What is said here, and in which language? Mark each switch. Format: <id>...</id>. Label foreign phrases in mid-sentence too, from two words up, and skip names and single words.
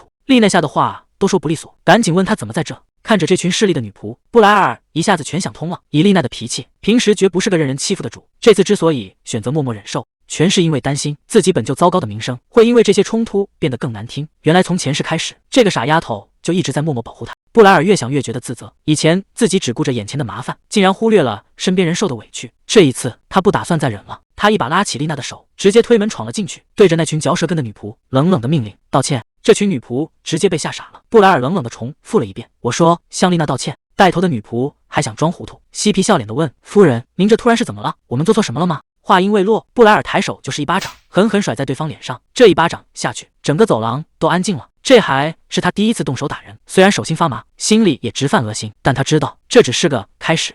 <zh>麗娜嚇得話都說不利索，趕緊問她怎麼在這。看着這群勢利的女僕，布萊爾一下子全想通了。以麗娜的脾氣，平時絕不是個任人欺負的主，這次之所以選擇默默忍受，全是因為擔心自己本就糟糕的名聲會因為這些衝突變得更難聽。原來從前世開始，這個傻丫頭就一直在默默保護她。布萊爾越想越覺得自責，以前自己只顧着眼前的麻煩，竟然忽略了身邊人受的委屈。這一次他不打算再忍了，他一把拉起麗娜的手，直接推門闖了進去，對着那群嚼舌根的女僕冷冷的命令：“道歉！” 這群女僕直接被嚇傻了。布萊爾冷冷地重複了一遍：“我說向麗娜道歉。”帶頭的女僕還想裝糊塗，嬉皮笑臉地問：“夫人，您這突然是怎麼了？我們做錯什麼了嗎？” 話音未落，布萊爾抬手就是一巴掌，狠狠甩在對方臉上。這一巴掌下去，整個走廊都安靜了。這還是他第一次動手打人，雖然手心發麻，心裡也直犯惡心，但他知道這只是個開始。</zh>